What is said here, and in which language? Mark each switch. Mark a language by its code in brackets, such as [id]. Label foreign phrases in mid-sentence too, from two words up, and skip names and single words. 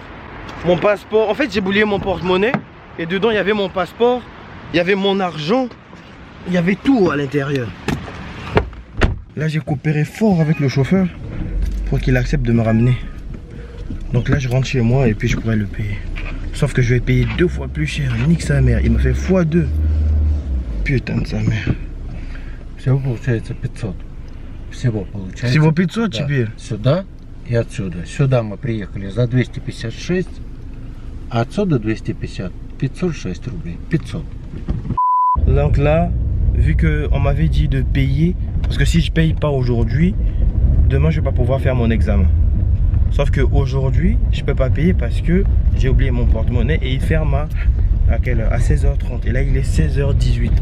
[fr] Mon passeport, en fait j'ai oublié mon porte-monnaie et dedans il y avait mon passeport, il y avait mon argent, il y avait tout à l'intérieur. Là j'ai coopéré fort avec le chauffeur pour qu'il accepte de me ramener. Donc là je rentre chez moi et puis je pourrais le payer. Sauf que je vais payer 2 fois plus cher, nique sa mère, il me fait x2. Putain de sa mère. [ru] Всего получается 500. Всего получается. Всего 500 теперь? Сюда и отсюда. Сюда мы приехали за 256, а отсюда 250. 506 рублей. 500. [fr] Donc là, vu qu'on m'avait dit de payer, parce que si je paye pas aujourd'hui, demain je vais pas pouvoir faire mon examen. Sauf qu'aujourd'hui, je peux pas payer parce que j'ai oublié mon porte-monnaie et il ferme à quelle heure? À 16h30. Et là, il est 16h18.